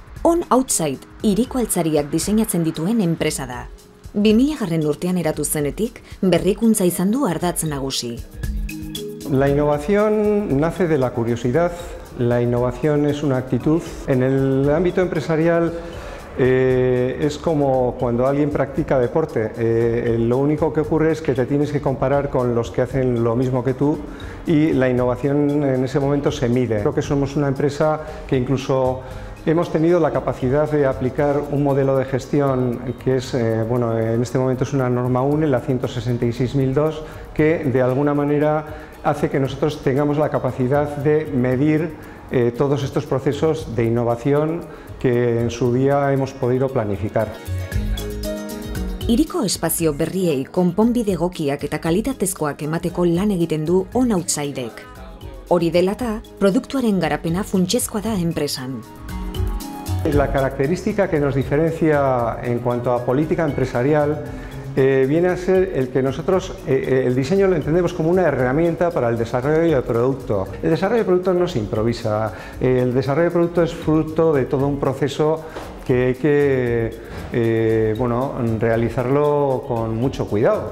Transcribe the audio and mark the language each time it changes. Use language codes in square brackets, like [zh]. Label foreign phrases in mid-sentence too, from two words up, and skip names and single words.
[eu] On Outside hiriko altzariak diseinatzen dituen enpresa da. 2000 urtean eratu zenetik, berrikuntza izan du ardatz nagusi. [es] La innovación nace de la curiosidad, la innovación es una actitud. En el ámbito empresarial es como cuando alguien practica deporte, lo único que ocurre es que te tienes que comparar con los que hacen lo mismo que tú y la innovación en ese momento se mide. Creo que somos una empresa que incluso hemos tenido la capacidad de aplicar un modelo de gestión que es, bueno, en este momento es una norma UNE, la 166.002, que de alguna manera hace que nosotros tengamos la capacidad de medir todos estos procesos de innovación que en su día hemos podido planificar. [eu] Hiriko espazio berriei konponbide egokiak eta kalitatezkoak emateko lan egiten du On Outsidek. Hori dela eta, produktuaren garapena funtsezkoa da enpresan. [es] La característica que nos diferencia en cuanto a política empresarial viene a ser el que nosotros el diseño lo entendemos como una herramienta para el desarrollo del producto. El desarrollo del producto no se improvisa, el desarrollo del producto es fruto de todo un proceso que hay que bueno, realizarlo con mucho cuidado.